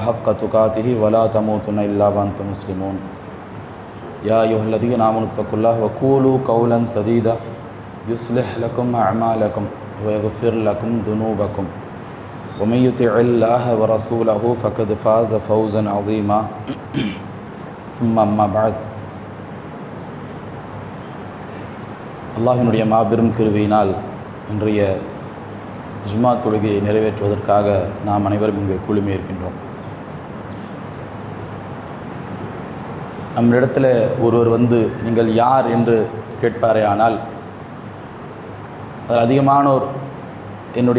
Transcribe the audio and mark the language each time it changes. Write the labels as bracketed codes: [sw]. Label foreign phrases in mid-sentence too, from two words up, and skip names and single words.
[ar] حق تقاته ولا تموتن إلا وأنتم مسلمون يا أيها الذين آمنوا اتقوا الله وقولوا قولا سديدا يصلح لكم أعمالكم ويغفر لكم ذنوبكم ومن يطع الله ورسوله فقد فاز فوزا عظيما ثم أما بعد [ta] அல்லாஹ்வினுடைய மாபெரும் கிருபையினால் இன்றைய ஜும்மா தொழுகையை நிறைவேற்றுவதற்காக நாம் அனைவரும் இங்கு குழுமி இருக்கின்றோம். நம்மிடத்தில் ஒருவர் வந்து நீங்கள் யார் என்று கேட்பாரே ஆனால் அதில் அதிகமானோர் என்னுடைய